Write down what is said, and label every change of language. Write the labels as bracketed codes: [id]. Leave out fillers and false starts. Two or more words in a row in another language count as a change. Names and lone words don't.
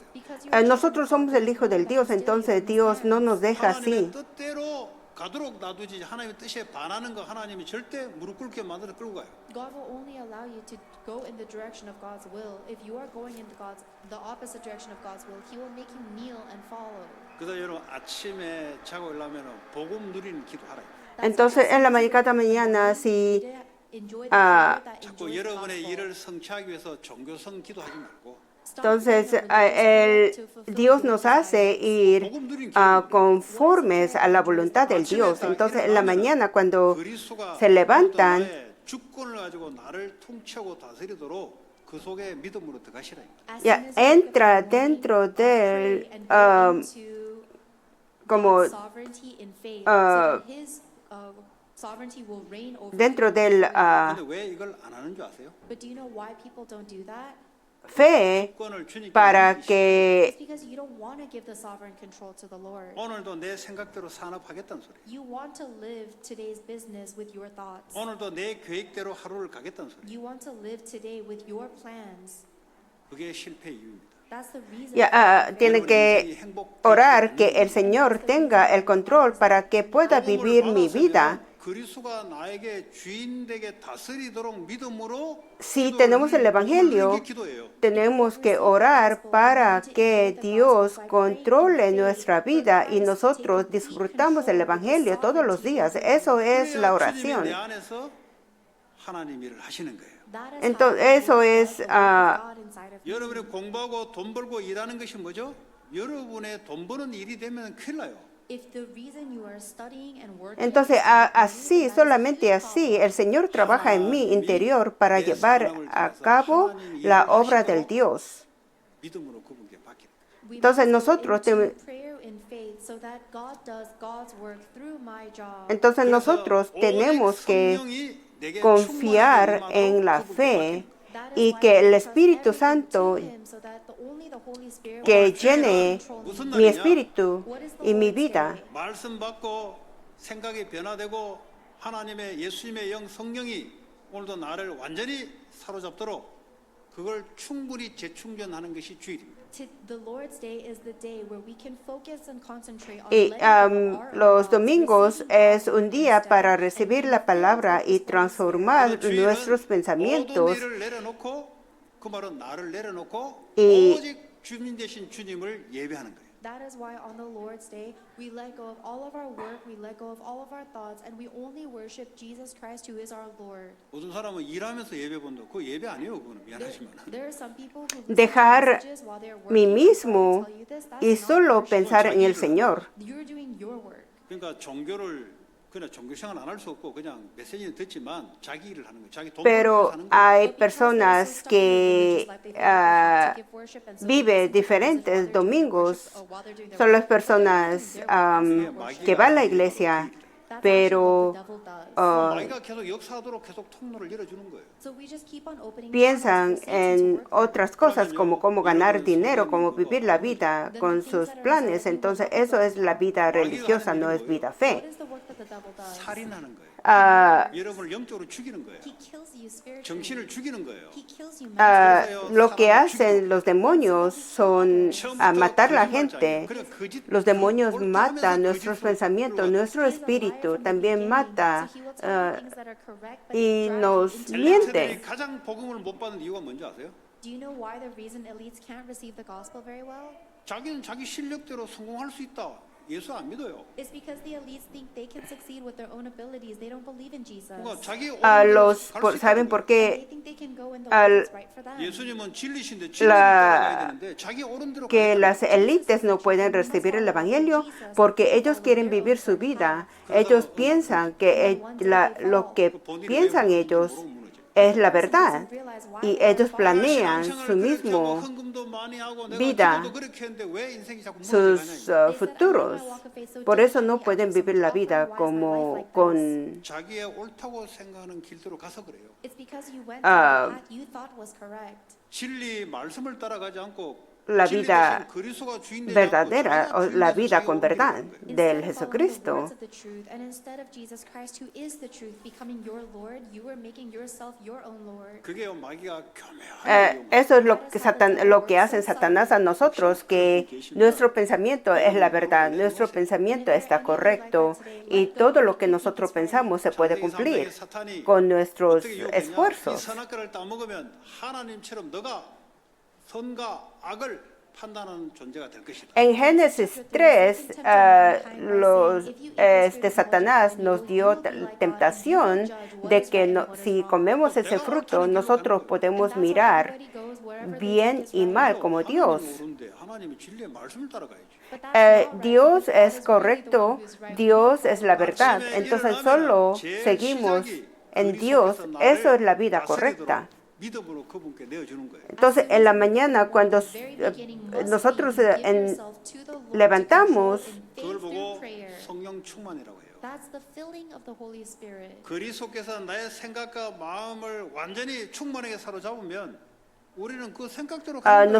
[es] Nosotros somos el Hijo del Dios, entonces Dios no nos deja [ko] 하나님의 [es] así. [ko] 뜻대로 가도록 놔두지 하나님의 뜻에 반하는 거 하나님이 절대 무릎 꿇게 만들어 끌고 가요. [en] God will only allow you to go in the direction of God's will. If you are going in the opposite direction of God's will, He will make you kneel and follow. [ko] 그래서 여러분 아침에 자고 일어나면 복음 누리는 기도하라. [es] Entonces, en la cada mañana, si [ko] 자꾸 여러분의 일을 성취하기 위해서 종교성 기도하지 말고 [es] entonces Dios nos hace ir conformes a la voluntad del Dios. Entonces, en la mañana, cuando [ko] 그리스도가 [es] se levantan, [ko] 나의 주권을 가지고 나를 통치하고 다스리도록 그 속에 믿음으로 들어가시라. [es] ya entra dentro del como dentro del [ko] 근데 왜 이걸 안 하는 줄 아세요? [en] But do you know why people don't do that? [es] fe [ko] 주권을 주님께 [es] para [en] It's [es] que [en] because you don't want to give the sovereign control to the Lord. [ko] 오늘도 내 생각대로 산업하겠다는 소리예요. [en] You want to live today's business with your thoughts. [ko] 오늘도 내 계획대로 하루를 가겠다는 소리예요. [en] You want to live today with your plans. [ko] 그게 실패 이유입니다. [en] That's the reason. [es] ya tiene que orar que el Señor tenga el control para que pueda vivir mi vida. [ko] 그리스도가 나에게 주인 되게 다스리도록 믿음으로 [es] Si tenemos el Evangelio, tenemos que orar para que Dios controle nuestra vida y nosotros disfrutamos el Evangelio todos los días. Eso es la oración. [ko] 내 안에서 하나님 일을 하시는 거예요. [es] Entonces, eso es [ko] 여러분이 공부하고 돈 벌고 일하는 것이 뭐죠? 여러분의 돈 버는 일이 되면 큰일 나요. [en] If the reason you are studying and working [es] entonces así, solamente así, el Señor trabaja en mi interior para llevar a cabo la obra del Dios. [ko] 믿음으로 그분께 맡기는 거예요. [en] We [es] Entonces [en] must go [es] nosotros [en] into prayer in faith so that God does God's work through my job. [es] Entonces [ko] 그래서 [es] nosotros [ko] 오직 [es] tenemos que [ko] 성령이 내게 [es] confiar [ko] 충만하게 [es] en la [ko] 임하도록 [es] fe [ko] 그분께 맡기는 거예요. [en] That is [es] y [en] why [es] que [en] I [es] el [en] trust [es] Espíritu [en] everything [es] Santo [en] to Him so that only the Holy Spirit [es] que [en] will [es] llene [en] control [ko] 무슨 [en] me. [es] mi [ko] 날이냐? [es] espíritu y mi vida. [ko] 말씀 받고 생각이 변화되고 하나님의 예수님의 영 성령이 오늘도 나를 완전히 사로잡도록 그걸 충분히 재충전하는 것이 주일입니다. [en] The Lord's Day is the day where we can focus and concentrate on [es] Y [en] letting go of our [es] los [en] own [es] domingos [en] thoughts, receiving [es] es un [en] God's [es] día [en] instead, [es] para [en] and [es] recibir [en] being [es] la palabra [en] filled [es] y [en] with His Holy Spirit. [es] transformar [ko] 그래서 [es] nuestros [ko] 주일은 모든 [es] pensamientos [ko] 일을 내려놓고 그 말은 나를 내려놓고 이- 오직 주님 되신 주님을 예배하는 거예요. [en] That is why on the Lord's Day, we let go of all of our work, we let go of all of our thoughts, and we only worship Jesus Christ, who is our Lord. [ko] 어떤 사람은 일하면서 예배 본다. 그거 예배 아니에요. 그거는 미안하지만. [en] There are some people who listen to [es] dejar [en] messages while they're [es] mí [en] working. [es] mismo [en] I'm sorry to tell you this, that's [es] y [en] not [es] solo [en] worship. [es] pensar en el Señor. [en] You're doing your work. [ko] 그러니까 종교를 그냥 종교 생활 안 할 수 없고 그냥 메시지는 듣지만 자기 일을 하는 거예요. 자기 돈 벌면서 [es] Pero [ko] 하는 거예요. [es] hay [en] But because they're so [es] personas [en] stuck in [es] que [en] their religious life, they feel like they have to give worship, and so they [es] vive [en] listen to music [es] diferentes [en] while they're doing their [es] domingos. [en] worship, or while they're doing their [es] Son las [en] work. But they're [es] personas [en] doing their work, it's not [es] que van a la [en] worship. [es] iglesia, [en] That's [es] pero [en] actually what the devil does. [ko] 마귀가 계속 역사하도록 계속 통로를 열어주는 거예요. [en] So we just keep on opening [es] piensan [en] channels for Satan to [es] en [en] work on. [es] otras cosas como cómo ganar dinero, cómo vivir la vida con sus planes. Entonces eso es la vida religiosa, no es vida [en] What [es] fe. [en] is the work that the devil does? [ko] 살인하는 거예요. Ah, 여러분을 영적으로 죽이는 거예요. [en] He kills you spiritually. [ko] 정신을 죽이는 거예요. [en] He kills you ah, mentally. [es] lo que hacen los demonios son matar a la gente. Los demonios matan nuestros pensamientos, nuestro espíritu también mata y nos miente. [ko] 엘리트들이 가장 복음을 못 받는 이유가 뭔지 아세요? [en] Do you know why the reason elites can't receive the gospel very well? [ko] 자기는 자기 실력대로 성공할 수 있다. 예수 안 믿어요. [en] It's because the elites think they can succeed with their own abilities. They don't believe in Jesus. [ko] 그러니까 자기 [es] ¿Saben por [en] And they [es] qué? [en] think they can go in the way that's right for them. [ko] 예수님은 진리신데 진리를 따라가야 되는데 자기 옳은 대로 [es] Que [ko] 가니까 [es] las élites no pueden recibir el Evangelio porque ellos quieren vivir su vida. Ellos piensan que lo que piensan ellos es la verdad y ellos planean su mismo vida, sus futuros. Por eso no pueden vivir la vida como con [ko] 자기의 옳다고 생각하는 길대로 가서 그래요. [en] It's because you went down the path you thought was correct. [ko] 진리 말씀을 따라가지 않고 [es] la [ko] 진리 [es] vida [ko] 대신 그리스도가 주인 되지 [es] verdadera, [ko] 않고 [es] o la [ko] 자기가 [es] vida [ko] 주인 [es] con [ko] 되는 [es] verdad [ko] 거예요. [es] del [en] Instead of following the [es] Jesucristo. [en] words of the truth, and instead of Jesus Christ, who is the truth, becoming your Lord, you are making yourself your own Lord. [ko] 그게 마귀가 교묘하게 [es] Eso es lo que hacen Satanás a nosotros, que nuestro pensamiento es la verdad, nuestro pensamiento está correcto y todo lo que nosotros pensamos se puede cumplir con nuestros [ko] 이 [es] esfuerzos. [ko] 선악과를 따먹으면 하나님처럼 너가 선과 악을 판단하는 존재가 될 것이다. [es] En Génesis 3, Satanás nos dio tentación de que si comemos ese fruto, nosotros podemos mirar bien y mal como Dios. [ko] 하나님이 진리의 말씀을 따라가야지. [es] Dios es correcto, Dios es la verdad. Entonces solo seguimos en Dios. Eso es la vida correcta. [ko] 믿음으로 그분께 내어주는 거예요. [es] Entonces en la mañana cuando nosotros levantamos, [ko] 그걸 보고 성령 충만이라고 해요. [en] That's the filling of the Holy Spirit. [ko] 그리스도께서 나의 생각과 마음을 완전히 충만하게 사로잡으면 우리는 그 생각대로 가는 거예요.